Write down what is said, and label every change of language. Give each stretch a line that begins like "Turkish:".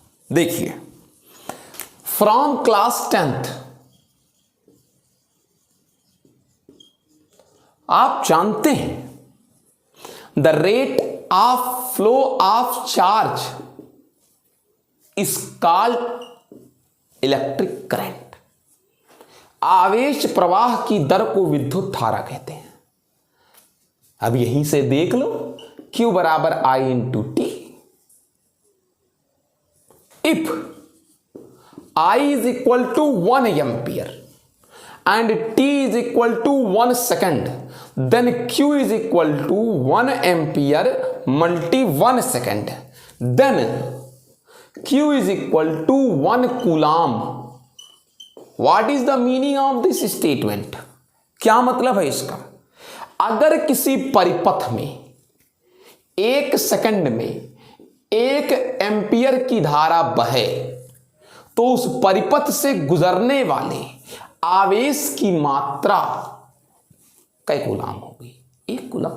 Hindi: देखिए,
English: from class 10th
Hindi: आप जानते हैं
English: The rate of flow of charge is called electric current.
Hindi: आवेश प्रवाह की दर को विद्युत धारा कहते हैं। अब यहीं से देख लो, Q बराबर I into T.
English: If I is equal to 1 ampere and T is equal to 1 second, then Q is equal to 1 ampere multi 1 second, then Q is equal to 1 coulomb. What is the meaning of this statement?
Hindi: क्या मतलब है इसका? अगर किसी परिपथ में 1 second में 1 ampere की धारा बहे तो उस परिपथ से गुजरने वाले आवेश की मात्रा कै कूलाम होगी? 1 कूलाम।